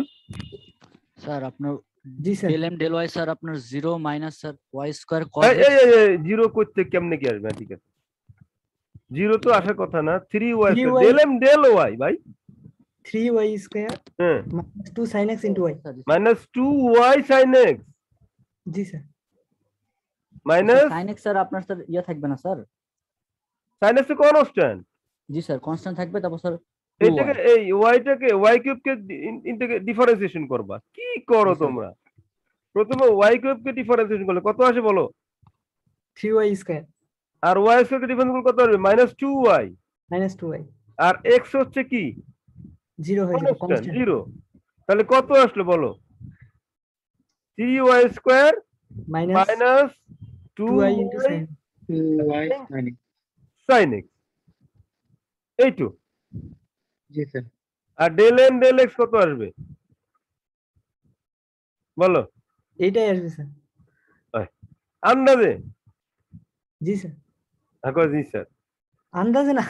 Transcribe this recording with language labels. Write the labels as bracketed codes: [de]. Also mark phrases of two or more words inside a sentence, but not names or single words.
[bn] স্যার আপনার জি স্যার। [en] del m del y [bn] স্যার আপনার 0 মাইনাস স্যার [en] y square cos [bn] এই x। জিরো করতে কেমনে কি আসবে? ঠিক আছে, জিরো তো আসার কথা না। 3y 3y [en] del m del y ভাই। 3y square [bn] হ্যাঁ, [en] minus 2 sin x into y. minus 2y sin x [bn] জি স্যার। মাইনাস sin x স্যার আপনার স্যার ইয়া থাকবে না স্যার? sin x কনস্ট্যান্ট। জি স্যার কনস্ট্যান্ট থাকবে, তারপর স্যার এটাকে এই ওয়াইটাকে [en] y cube [bn] কে ডিফারেন্সিয়েশন করবা। কি করো জি, স্যার। তোমরা? প্রথমে [en] y cube [bn] কে ডিফারেন্সিয়েশন করলে কত আসে বলো? [en] 3y square [bn] আর [en] y square [bn] কে ডিফারেন্স করলে কত আসবে? [en] minus 2y. minus 2y [bn] আর x হচ্ছে কি? 0 হয়ে যাবে কনস্ট্যান্ট, কনস্ট্যান্ট। জিরো। তাহলে কত আসলো বলো? [en] 3y square minus মাইনাস 2y into 2y sin. sin x। এইটু। [bn] জি স্যার। আর [en] del m del x [bn] কত আসবে বলো? এইটাই আসবে স্যার। আন্দাজে? জি স্যার। দেখো জি স্যার। আন্দাজে না।